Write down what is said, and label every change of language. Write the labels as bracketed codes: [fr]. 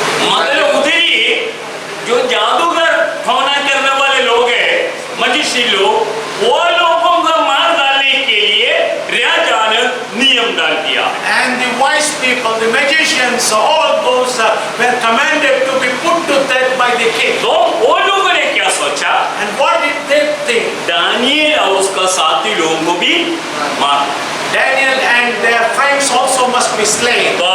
[hi] मतलब उधर ही जो जादूगर ठौना करने वाले लोग हैं, मजिशी लोग, वो लोगों को मार डालने के लिए राजा ने नियम डाल दिया। [en] And the wise people, the magicians, all those were commanded to be put to death by the king. [hi] तो वो लोगों ने क्या सोचा? [en] And what did they think? [hi] Daniel और उसका साथी लोगों को भी मार। [en] Daniel and their friends also must be slain.